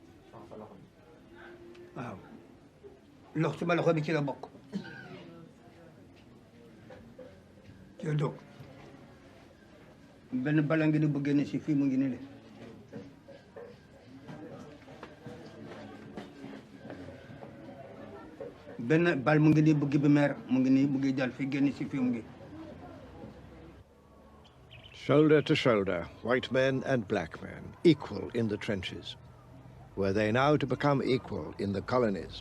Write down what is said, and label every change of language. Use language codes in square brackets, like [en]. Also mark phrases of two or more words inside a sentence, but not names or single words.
[wo] waaw lox sama loxo bi ci la bokk ci la dog benn bala ngi di bu génne si fii mu ngi ne benn bal mu ngi di bëgg bi meer mu ngi nii mu ngi dal fi génne si fii mu ngi. [en] Shoulder to shoulder, white men and black men, equal in the trenches. Were they now to become equal in the colonies?